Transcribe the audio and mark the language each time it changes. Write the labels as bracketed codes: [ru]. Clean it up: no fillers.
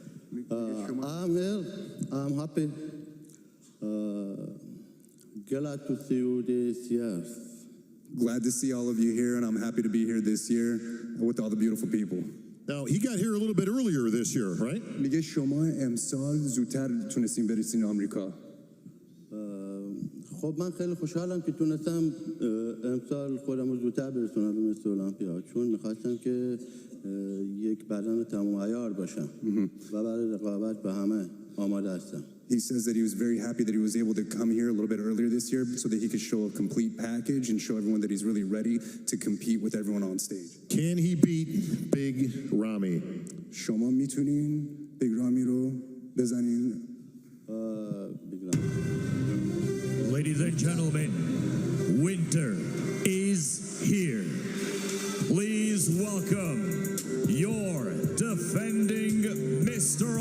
[en] I'm happy. Glad to see you this year. Glad to see all of you here, and I'm happy to be here this year with all the beautiful people. Now, he got here a little bit earlier this year, right? [fa] میگه شما امسال زودتر تونستین برسین آمریکا. خب من خیلی خوشحالم که تونستم امسال خودم رو زودتر برسونم به مثل المپیا، چون میخواستم که یک بدن تمام عیار باشم و برای رقابت به همه آماده هستم. [en] He says that he was very happy that he was able to come here a little bit earlier this year so that he could show a complete package and show everyone that he's really ready to compete with everyone on stage. Can he beat Big Ramy? [fa] شما میتونین بیگ رامی رو بزنین؟ [en] Ladies and gentlemen, winter is here. Please welcome your defending Mr.